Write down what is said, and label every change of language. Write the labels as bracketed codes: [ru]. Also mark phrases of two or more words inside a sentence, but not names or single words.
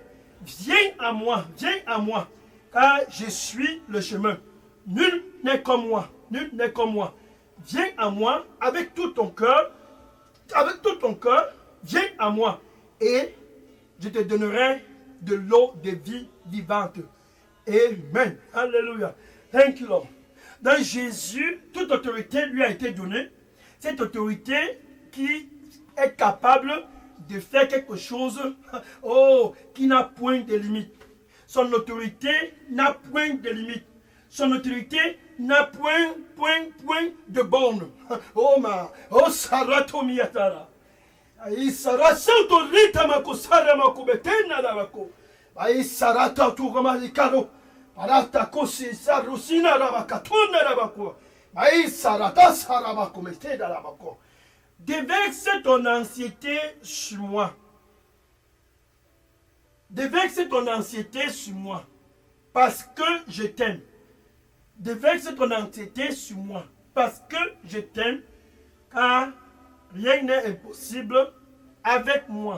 [fr] Viens à moi, car je suis le chemin. Nul n'est comme moi, Viens à moi avec tout ton cœur, viens à moi et je te donnerai de l'eau de vie vivante. Amen. Alléluia. [en] Thank you, Lord. [fr] Dans Jésus, toute autorité lui a été donnée. Cette autorité qui est capable de faire quelque chose qui n'a point de limite. Son autorité n'a point de limite. Son autorité n'a point de borne. Saratomiatara. Sarata Santorita Makosara Makubetena Lavako. Sarata Tugamaricado. Parata Kosi Sarusina Ravakatuna Ravako. Sarata Saramakumetena Ravako. Déverse ton anxiété sur moi. Déverse ton anxiété sur moi. Parce que je t'aime. Déverse ton anxiété sur moi. Parce que je t'aime. Car rien n'est impossible avec moi.